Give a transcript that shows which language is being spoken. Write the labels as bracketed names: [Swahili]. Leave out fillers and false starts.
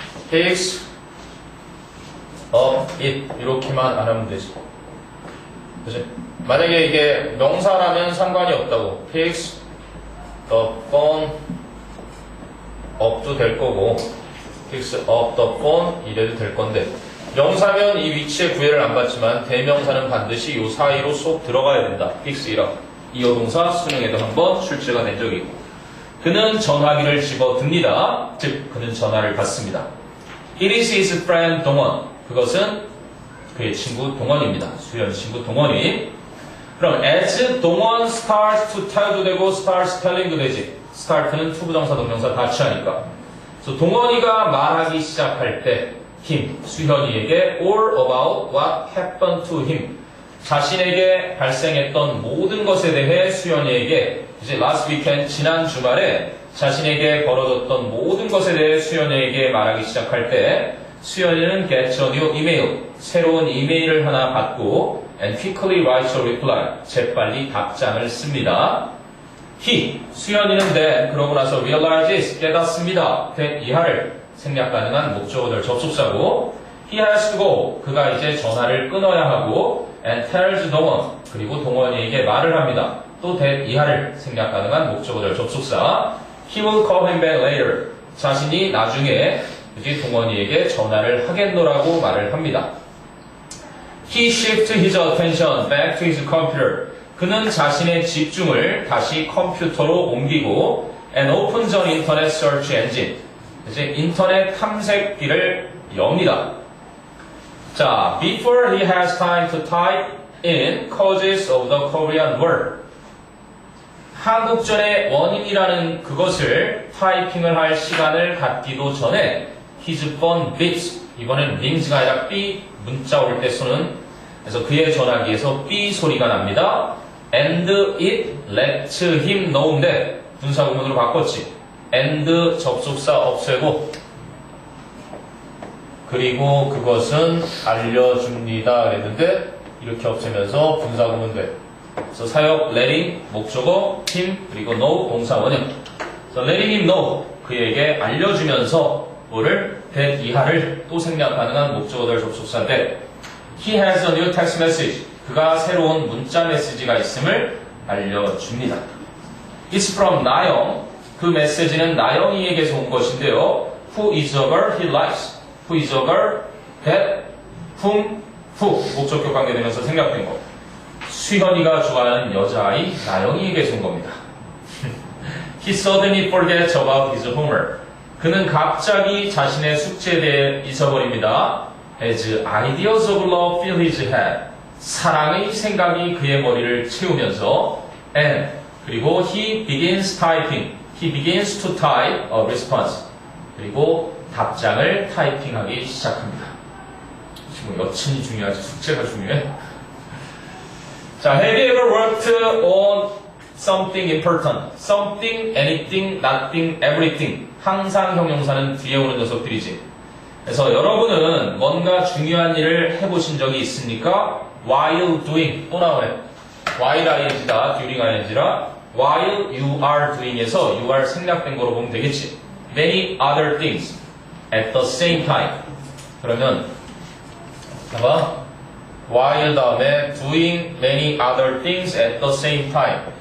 [English] Picks up it, [Korean] 이렇게만 안 하면 되지. 그치? 만약에 이게 명사라면 상관이 없다고. [English] picks the phone up [Korean] 도 될 거고, [English] picks up the phone [Korean] 이래도 될 건데, 명사면 이 위치에 구애를 안 받지만 대명사는 반드시 이 사이로 쏙 들어가야 된다. [English] picks it up. [Korean] 이어동사 수능에도 한번 출제가 된 적이 있고. 그는 전화기를 집어듭니다. 즉, 그는 전화를 받습니다. [English] It is his friend 동원. [Korean] 그것은 그의 친구 동원입니다. 수연 친구 동원이. 그럼 [English] as 동원 starts to tell [Korean] 도 되고 [English] starts telling [Korean] 도 되지. start는 투부정사 동명사 다 취하니까. 그래서 동원이가 말하기 시작할 때 him, 수현이에게 [English] all about what happened to him. [Korean] 자신에게 발생했던 모든 것에 대해 수연이에게 이제 [English] last weekend [Korean] 지난 주말에 자신에게 벌어졌던 모든 것에 대해 수연이에게 말하기 시작할 때 수연이는 [English] gets a new email, [Korean] 새로운 이메일을 하나 받고 [English] and quickly writes a reply, [Korean] 재빨리 답장을 씁니다. he, 수연이는 then 그러고 나서 realizes, 깨닫습니다. that 이하를 생략 가능한 목적어들 접속사고 [English] he has to go, [Korean] 그가 이제 전화를 끊어야 하고 [English] and tells 동원, [Korean] 그리고 동원이에게 말을 합니다. 또 that 이하를 생략 가능한 목적어들 접속사 [English] he will call him back later, [Korean] 자신이 나중에 이제 동원이에게 전화를 하겠노라고 말을 합니다. [English] He shifts his attention back to his computer, [Korean] 그는 자신의 집중을 다시 컴퓨터로 옮기고 [English] and opens an internet search engine, [Korean] 이제 인터넷 탐색기를 엽니다. [English] 자, before he has time to type in causes of the Korean War. [Korean] 한국전의 원인이라는 그것을 타이핑을 할 시간을 갖기도 전에 [English] his phone beeps. [Korean] 이번엔 rings가 아니라 삐, 문자 올 때 쏘는. 그래서 그의 전화기에서 삐 소리가 납니다. [English] And it lets him know인데 [Korean] 분사구문으로 바꿨지. and 접속사 없애고 그리고 그것은 알려줍니다 그랬는데 이렇게 없애면서 분사구문 돼. 그래서 사역 letting 목적어 him 그리고 know 동사 원형. 그래서 letting him know 그에게 알려주면서 뭐를 that 이하를 또 생략 가능한 목적어들 접속사인데 [English] he has a new text message. [Korean] 그가 새로운 문자 메시지가 있음을 알려줍니다. [English] It's from 나영. [Korean] 그 메시지는 나영이에게서 온 것인데요. [English] Who is a girl he likes? Who is a girl that whom who [Korean] 목적격 관계되면서 생략된 거. 수현이가 좋아하는 여자아이 나영이에게서 온 겁니다. [English] He suddenly forgets about his homework. [Korean] 그는 갑자기 자신의 숙제에 대해 잊어버립니다. [English] As ideas of love fill his head. [Korean] 사랑의 생각이 그의 머리를 채우면서 and 그리고 [English] he begins typing. He begins to type a response. [Korean] 그리고 답장을 타이핑하기 시작합니다. 지금 여친이 중요하지 숙제가 중요해. [English] 자, have you ever worked on something important? Something, anything, nothing, everything. [Korean] 항상 형용사는 뒤에 오는 녀석들이지. 그래서 여러분은 뭔가 중요한 일을 해보신 적이 있습니까? [English] While doing [Korean] 또 나오네. while ing다, during ing라. [English] While you are doing [Korean] 에서 you are 생략된 거로 보면 되겠지. [English] Many other things at the same time. [Korean] 그러면 봐봐. [English] while 다음에 doing many other things at the same time.